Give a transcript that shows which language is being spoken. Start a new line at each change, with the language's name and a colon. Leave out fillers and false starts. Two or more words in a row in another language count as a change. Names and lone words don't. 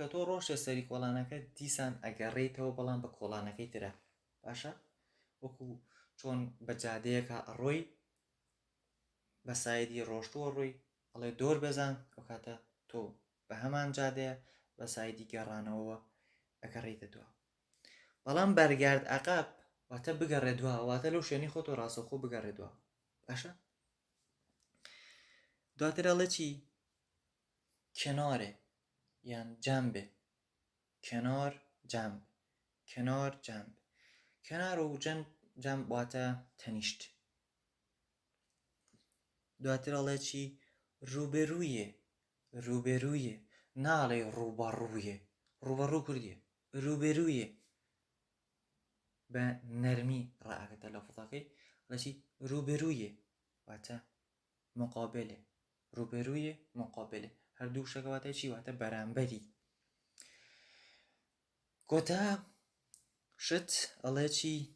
Central Kurdish: تۆ ڕۆژە سەری کۆڵانەکە دیسان ئەگەڕێیتەوە بەڵام بە کۆڵانەکەی ترە باشە وەکو چۆن بە جادەیەکە ئەڕۆی بە سایدی ڕۆشتووە ڕووی ئەڵێ دۆربەزان ئەو کاتە تۆ بە هەمان جادەیە بە سایدی گەڕانەوە ئەگەڕێیتە دووە بەڵام
Persian: بەرگارد عەقەب
Central Kurdish: واتە بگەڕێ دووە واتە لەو شوێنی خۆ تۆ ڕاستەوخۆ بگەڕێ دووە باشە دواتر ئەڵێ چی کنارێ یان جەمبێ
Persian: کنار جەمب کنار جەمب کنار و جەمب
Central Kurdish: واتە تەنیشت دواتر ئەڵێ چی ڕووبەروویە ناڵێ ڕووبەڕوو کوردیە ڕووبەروویە بە نەرمی ڕائەکەتە لەفزەکەی ئەڵێ ڕووبەروویە واتە مقابلێ ڕووبەروویە مقابلێ هەردوو شتەکە واتە چی واتە بەرامبەری کۆتا شت ئەڵێ چی